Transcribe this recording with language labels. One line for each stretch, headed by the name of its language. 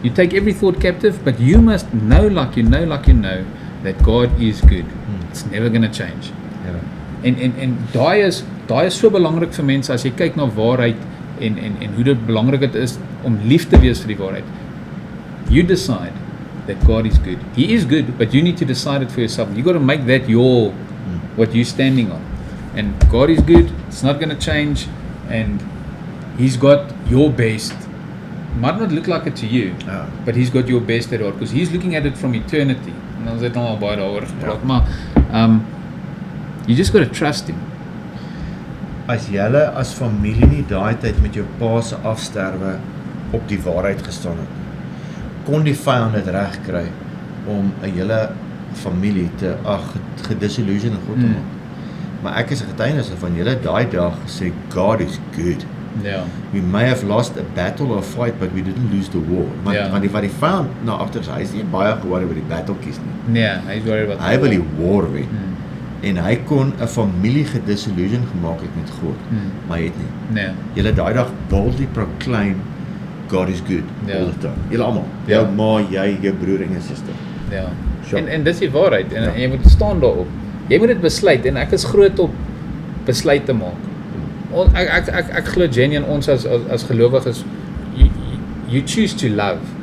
English: You take every thought captive, but you must know like you know that God is good. It's never going to change.
Afrikaans: Ja. En daai is so belangrik vir mense as jy kyk na waarheid en hoe dit belangrik dit is om lief te wees vir die waarheid.
English: You decide that God is good. He is good, but you need to decide it for yourself. You got to make that what you're standing on. And God is good. It's not going to change, and He's got your best. Might not look like it to you, but He's got your best at heart because He's looking at it from eternity.
Afrikaans: En ons het nou al baie daaroor gepraat, maar
English: you just got to trust Him.
Afrikaans: As julle as familie nie daai tyd met jou pa se afsterwe op die waarheid gestaan het, kon die vyand dit reg kry om 'n hele familie te gedisillusion in God te maak. Maar ek is 'n getuienis van julle daai dag gesê
English: God is good.
Afrikaans: Ja.
English: We may have lost a battle or a fight, but we didn't lose the war.
Afrikaans: Want die vyand nou agter hy is nie baie gewaarig oor die battlekies nie. Nee, hy is worried about Hy wil die war wen. En hy kon 'n familie gedisillusion gemaak het met God, maar hy het nie. Nee. Julle daai dag
English: boldly proclaim God is good all the time.
Afrikaans: Julle almal. Ja. Jou ma, jy, jou broer en jou suster. Ja. Sure. En dis die waarheid en jy moet staan daarop. Jy moet dit besluit en ek is groot op besluit te maak. Ek glo genuine ons as gelowiges
English: you choose to love.